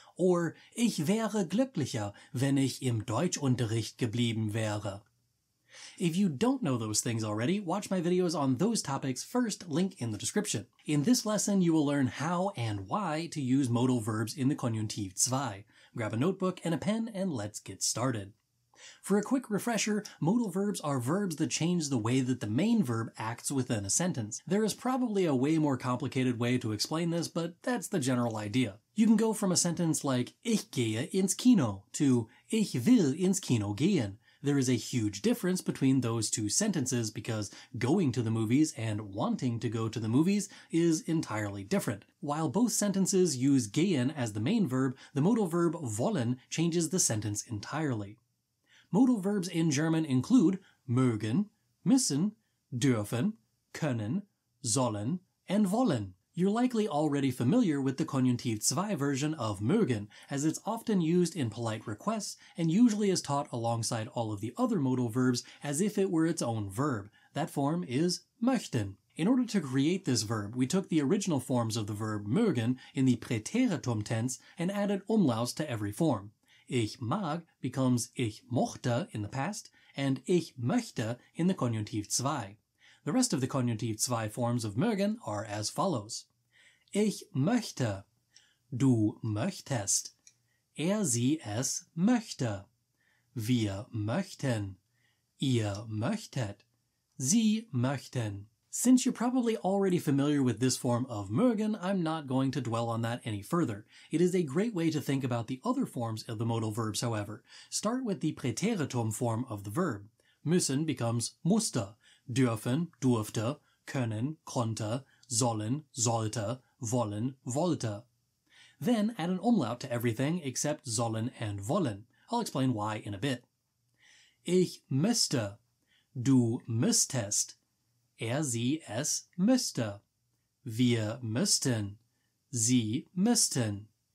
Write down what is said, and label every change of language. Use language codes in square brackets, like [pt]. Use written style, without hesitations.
[de] Or, ich wäre glücklicher, wenn ich im Deutschunterricht geblieben wäre. [en] If you don't know those things already, watch my videos on those topics first, link in the description. In this lesson, you will learn how and why to use modal verbs in the Konjunktiv 2. Grab a notebook and a pen and let's get started. For a quick refresher, modal verbs are verbs that change the way that the main verb acts within a sentence. There is probably a way more complicated way to explain this, but that's the general idea. You can go from a sentence like [de] Ich gehe ins Kino [en] to [de] Ich will ins Kino gehen. [en] There is a huge difference between those two sentences because going to the movies and wanting to go to the movies is entirely different. While both sentences use gehen as the main verb, the modal verb wollen changes the sentence entirely. Modal verbs in German include mögen, müssen, dürfen, können, sollen, and wollen. You're likely already familiar with the Konjunktiv 2 version of mögen, as it's often used in polite requests and usually is taught alongside all of the other modal verbs as if it were its own verb. That form is möchten. In order to create this verb, we took the original forms of the verb mögen in the Präteritum tense and added umlauts to every form. Ich mag becomes ich mochte in the past, and ich möchte in the Konjunktiv 2. The rest of the Konjunktiv 2 forms of mögen are as follows. Ich möchte, du möchtest, sie es möchte, wir möchten, ihr möchtet, sie möchten. Since you're probably already familiar with this form of mögen, I'm not going to dwell on that any further. It is a great way to think about the other forms of the modal verbs, however. Start with the Präteritum form of the verb. [de] Müssen becomes musste, dürfen, durfte, können, konnte, sollen, sollte, wollen, wollte. [en] Then add an umlaut to everything except sollen and wollen. I'll explain why in a bit. [de] Ich müsste, du müsstest, sie es müsste, wir müssten, sie müssten.